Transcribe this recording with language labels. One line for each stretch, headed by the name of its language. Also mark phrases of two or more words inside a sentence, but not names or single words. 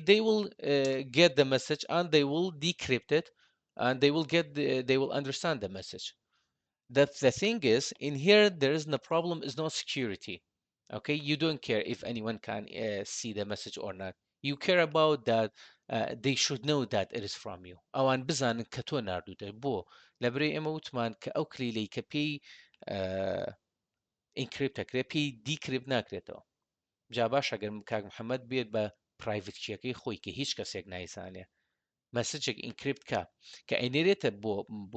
English: They will get the message and they will decrypt it, and they will understand the message. The thing is in here there is no problem is no security. Okay, you don't care if anyone can see the message or not. You care about that they should know that it is from you
Central Kurdish: ئەوان بزانن کە تۆ ناردووتە بۆ لەبرەی ئێمە وتمان کە ئەو کلیلەی کە پێی ئینکریپتەکرێت پێی دیکریپت ناکرێتەوە جا باش ئەگەر کاک محەممەد بێت بە پرایڤەت کیەکەی خۆی کە هیچ کەسێک نایزانێ مەسجێک ئینکریپت کە ئەینێرێتە بۆ